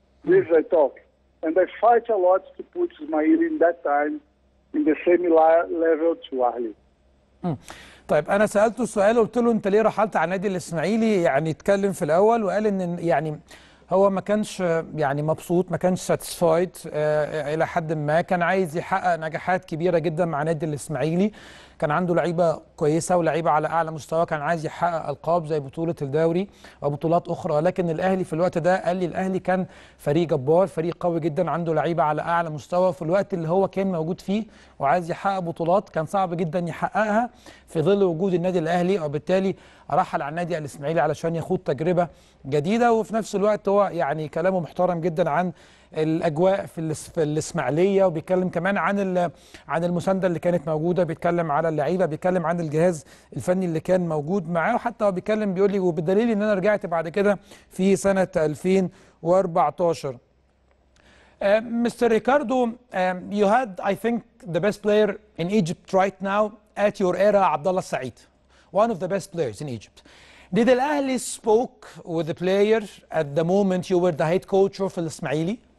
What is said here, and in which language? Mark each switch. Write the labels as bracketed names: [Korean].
[English] This I talk, and I fight a lot to put Ismaili in that time in the same level to Al-Ahly. [Arabic] طيب انا سالته سؤال، قلت له انت ليه رحلت على النادي الاسماعيلي؟ يعني اتكلم في الاول وقال ان يعني هو ما كانش يعني مبسوط، ما كانش ساتسفايد الى حد ما، كان عايز يحقق نجاحات كبيره جدا مع نادي الاسماعيلي، كان عنده لعيبه كويسه ولعيبه على اعلى مستوى، كان عايز يحقق القاب زي بطوله الدوري وبطولات اخرى، لكن الاهلي في الوقت ده قال لي الاهلي كان فريق جبار، فريق قوي جدا، عنده لعيبه على اعلى مستوى، في الوقت اللي هو كان موجود فيه وعايز يحقق بطولات كان صعب جدا يحققها في ظل وجود النادي الاهلي، وبالتالي رحل على النادي الاسماعيلي علشان يخوض تجربه جديده. وفي نفس الوقت هو يعني كلامه محترم جدا عن الاجواء في الاسماعيليه، وبيتكلم كمان عن المسانده اللي كانت موجوده، بيتكلم على اللعيبه، بيتكلم عن الجهاز الفني اللي كان موجود معاه، وحتى هو بيتكلم بيقول لي وبالدليل ان انا رجعت بعد كده في سنه 2014. [English] Mr. Ricardo, you had, I think, the best player in Egypt right now at your era, Abdullah Saeed, one of the best players in Egypt. Did Al-Ahli spoke with the player at the moment you were the head coach of Al-Ismaili?